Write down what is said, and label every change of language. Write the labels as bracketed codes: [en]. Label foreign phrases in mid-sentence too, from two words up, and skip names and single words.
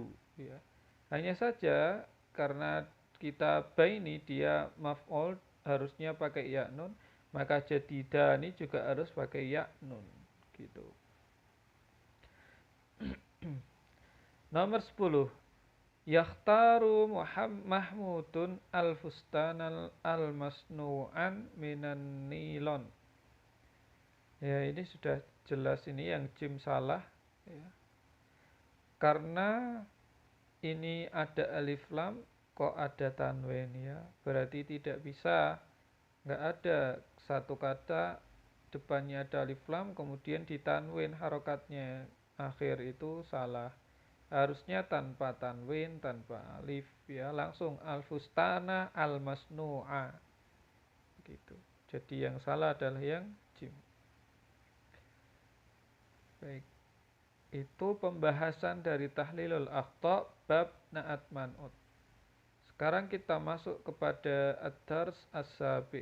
[id] Ya. Hanya saja karena kitabah ini dia maf'ul harusnya pakai ya nun, maka jadi dani juga harus pakai ya nun. Gitu. Nomor 10. [ar] يختار محمود الفستان المصنوع من النايلون. [id] Ya, ini sudah jelas ini yang jim salah ya. Karena ini ada alif lam kok ada tanwin ya. Berarti tidak bisa, nggak ada satu kata depannya ada alif lam kemudian ditanwin harokatnya. Akhir itu salah. Harusnya tanpa tanwin, tanpa alif ya, langsung [ar] الفستانَ المصنوعَ [id] gitu. Jadi yang salah adalah yang jim. Baik. Itu pembahasan dari [ar] تحليل الأخطاء [id] bab [ar] نعت منعوت. [id] Sekarang kita masuk kepada [ar] الدرس السابع.